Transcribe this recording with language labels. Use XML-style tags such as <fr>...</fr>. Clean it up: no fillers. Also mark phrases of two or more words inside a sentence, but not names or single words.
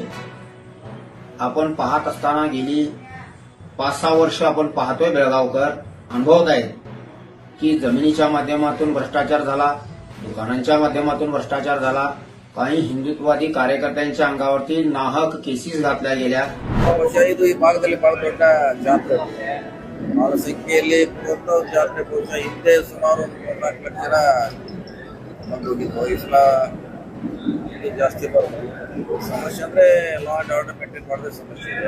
<mr>आपण पाहत असताना गेली 5-6 वर्ष आपण पाहतोय बेळगावकर अनुभवत आहेत की जमिनीच्या माध्यमातून भ्रष्टाचार झाला, दुकानांच्या माध्यमातून भ्रष्टाचार झाला, काही हिंदुत्ववादी कार्यकर्त्यांच्या अंगावरती नाहक केसेस घातल्या गेल्या.</mr> <kn>ಇದು ಈ ಭಾಗದಲ್ಲಿ ಬಹಳ ದೊಡ್ಡ ಜಾತ್ರೆ, ಬಹಳ ಸಂಖ್ಯೆಯಲ್ಲಿ ಜಾತ್ರೆ. ಬಹುಶಃ ಹಿಂದೆ ಸುಮಾರು 4 ಲಕ್ಷ ಜನ ಬಂದೋಗಿದ್ದು. ಈ ಸಲ ಜಾಸ್ತಿ ಬರೋದು. ಸಮಸ್ಯೆ ಅಂದ್ರೆ</kn> <en>law and order maintain</en> <kn>ಮಾಡೋದೇ ಸಮಸ್ಯೆ ಇದೆ.</kn>